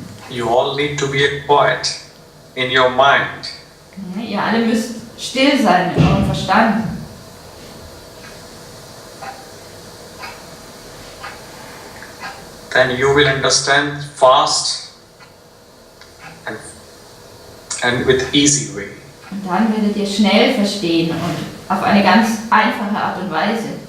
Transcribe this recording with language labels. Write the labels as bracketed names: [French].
[English] You all need to be quiet in your mind. [German] Ja, ihr alle müsst still sein in eurem Verstand. [English] Then you will understand fast and with easy way. [German] Und dann werdet ihr schnell verstehen und auf eine ganz einfache Art und Weise.